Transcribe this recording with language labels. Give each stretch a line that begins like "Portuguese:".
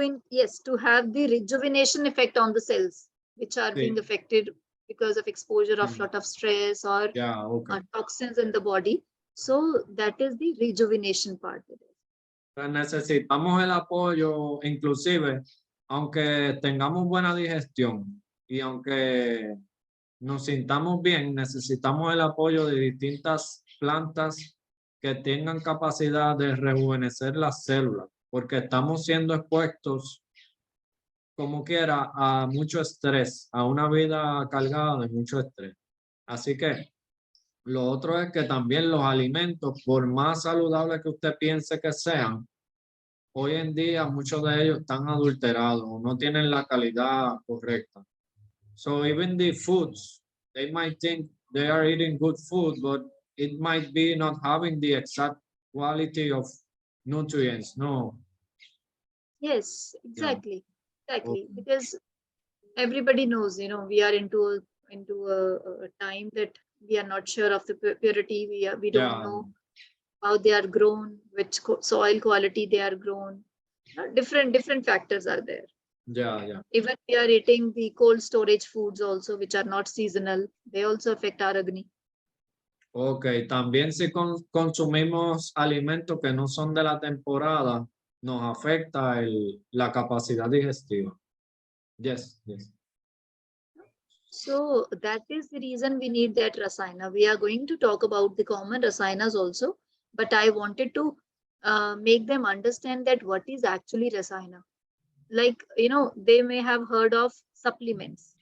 English: Yes, to have the rejuvenation effect on the cells, which are being affected because of exposure of lot of stress or toxins in the body. So that is the rejuvenation part.
Spanish: Necesitamos el apoyo, inclusive, aunque tengamos buena digestión y aunque nos sintamos bien, necesitamos el apoyo de distintas plantas que tengan capacidad de rejuvenecer las células, porque estamos siendo expuestos, como quiera, a mucho estrés, a una vida cargada de mucho estrés. Así que lo otro es que también los alimentos, por más saludables que usted piense que sean, hoy en día muchos de ellos están adulterados, no tienen la calidad correcta.
English: So even the foods, they might think they are eating good food, but it might be not having the exact quality of nutrients, no. Yes, exactly. Because everybody knows, we are into a time that we are not sure of the purity. We don't know how they are grown, which soil quality they are grown. Different factors are there. Even we are eating the cold storage foods also, which are not seasonal. They also affect our Agni.
Spanish: Ok, también si consumimos alimentos que no son de la temporada, nos afecta la capacidad digestiva.
English: Yes. So that is the reason we need that rasayana. We are going to talk about the common rasayanas also, but I wanted to make them understand that what is actually rasayana. Like, they may have heard of supplements.